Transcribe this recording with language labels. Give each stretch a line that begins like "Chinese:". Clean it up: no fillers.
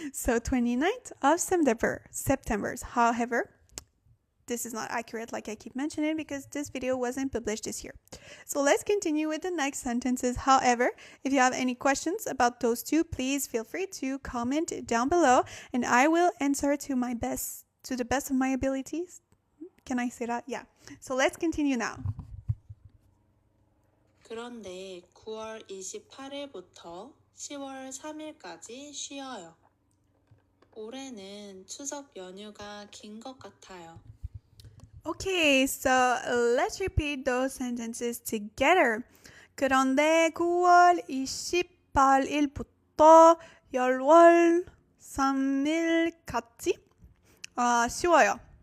English: So 29th of September. However, this is not accurate, like I keep mentioning, because this video wasn't published this year. So let's continue with the next sentences. However, if you have any questions about those 2, please feel free to comment down below, and I will answer to the best of my abilities. Can I say that? Yeah. So let's continue now.
Korean: 그런데 9월 28일부터 10월 3일까지 쉬어요. 올해는 추석 연휴가 긴 것 같아요.
English: Okay, so let's repeat those sentences together.
Korean: 그런데 9월 28일부터 10월 3일까지 쉬어요.